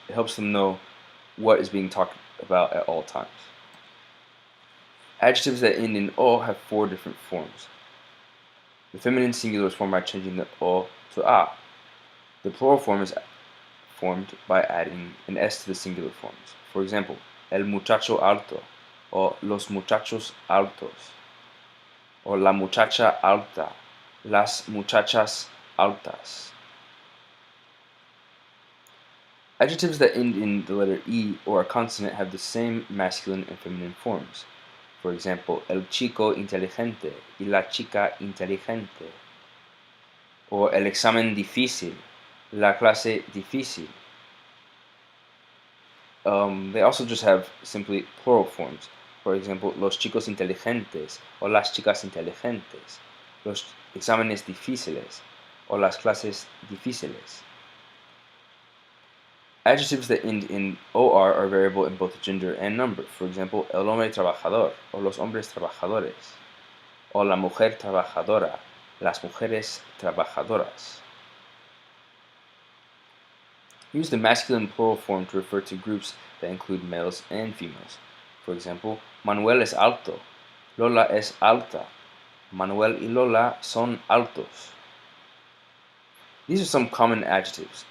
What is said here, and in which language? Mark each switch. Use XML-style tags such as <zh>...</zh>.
<en>It helps them know what is being talked about at all times. Adjectives that end in o have four different forms. The feminine singular is formed by changing the o to a. The plural form is formed by adding an s to the singular forms. For example,</en> <es>el muchacho alto, or los muchachos altos, or la muchacha alta, las muchachas altas.</es> <en>Adjectives that end in the letter E or a consonant have the same masculine and feminine forms. For example,</en> <es>el chico inteligente y la chica inteligente. Or el examen difícil, la clase difícil.</es> <en>They also just have simply plural forms. For example,</en> <es>los chicos inteligentes or las chicas inteligentes. Los exámenes difíciles or las clases difíciles.</es> <en>Adjectives that end in OR are variable in both gender and number. For example,</en> <es>el hombre trabajador, or los hombres trabajadores, or la mujer trabajadora, las mujeres trabajadoras.</es> <en>Use the masculine plural form to refer to groups that include males and females. For example,</en> <es>Manuel es alto, Lola es alta, Manuel y Lola son altos.</es> <en>These are some common adjectives.</en>